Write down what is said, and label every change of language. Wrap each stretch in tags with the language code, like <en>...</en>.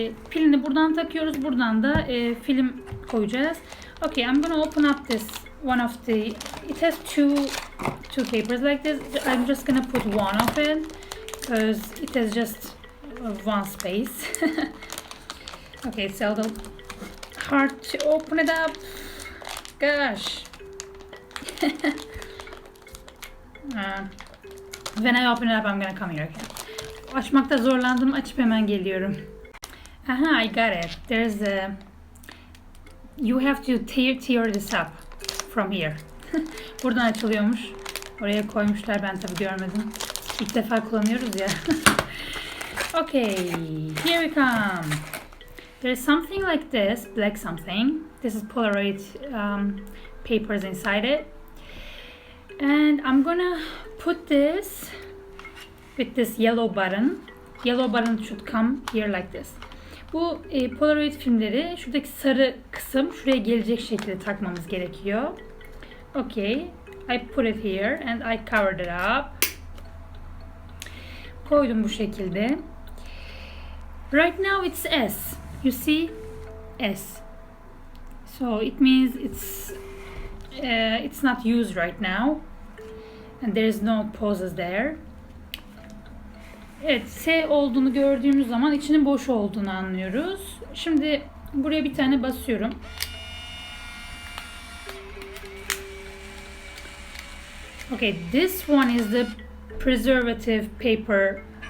<tr>Pilini buradan takıyoruz. Buradan da film koyacağız.</tr> <en>Okay, I'm gonna open up this one of the. It has two papers like this. I'm just gonna put one of it because it has just one space. Okay, it's a little hard to open it up. Gosh. When I open it up, I'm gonna come here. Okay.</en> <tr>Açmakta zorlandım. Açıp hemen geliyorum.</tr> <en>Aha, I got it. There's a. You have to tear this up from here.</en> <tr>Buradan açılıyormuş. Oraya koymuşlar. Ben tabii görmedim. İlk defa kullanıyoruz ya.</tr> <en>Okay, here we come. There's something like this, black something. This is Polaroid papers inside it. And I'm gonna put this with this yellow button. Yellow button should come here like this.</en> <tr>Bu Polaroid filmleri şuradaki sarı kısım şuraya gelecek şekilde takmamız gerekiyor.</tr> <en>Okay, I put it here and I covered it up.</en> <tr>Koydum bu şekilde.</tr> <en>Right now it's S. You see, S. So it means it's not used right now, and there is no poses there.</en> <tr>Evet, S olduğunu gördüğümüz zaman içinin boş olduğunu anlıyoruz. Şimdi buraya bir tane basıyorum.</tr> <en>Okay, this one is the preservative paper.</en>